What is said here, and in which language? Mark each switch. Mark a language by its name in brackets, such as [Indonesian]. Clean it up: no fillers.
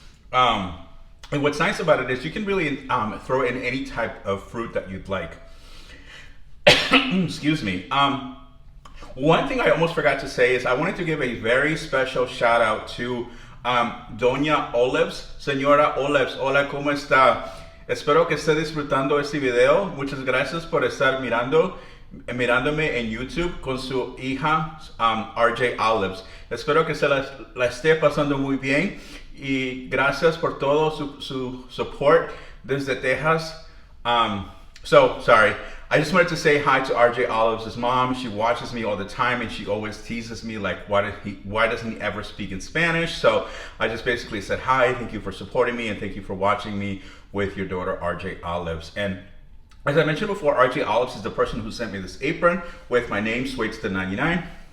[English] And what's nice about it is you can really throw in any type of fruit that you'd like. Excuse me. One thing I almost forgot to say is I wanted to give a very special shout out to Doña Olives. [Spanish] Señora Olives, hola, ¿cómo está? Espero que esté disfrutando este video. Muchas gracias por estar mirándome en YouTube con su hija RJ Olives. Espero que se la esté pasando muy bien y gracias por todo su support desde Texas. [English] Sorry. I just wanted to say hi to RJ Olives' mom. She watches me all the time and she always teases me like, why doesn't he ever speak in Spanish? So I just basically said hi, thank you for supporting me, and thank you for watching me with your daughter RJ Olives. And as I mentioned before, RJ Olives is the person who sent me this apron with my name, Swaits the 99.